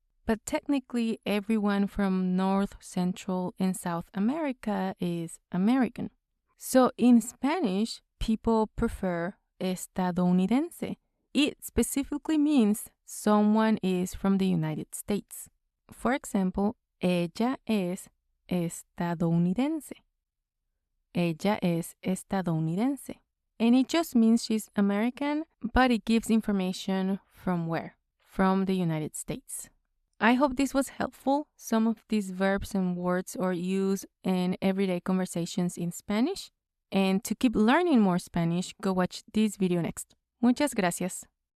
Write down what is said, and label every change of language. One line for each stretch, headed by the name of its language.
English: But technically, everyone from North, Central, and South America is American. So in Spanish, people prefer estadounidense. It specifically means someone is from the United States. For example,
Spanish: ella es estadounidense. Ella es estadounidense.
English: And it just means she's American, but it gives information from where? From the United States. I hope this was helpful. Some of these verbs and words are used in everyday conversations in Spanish. And to keep learning more Spanish, go watch this video next.
Spanish: Muchas gracias.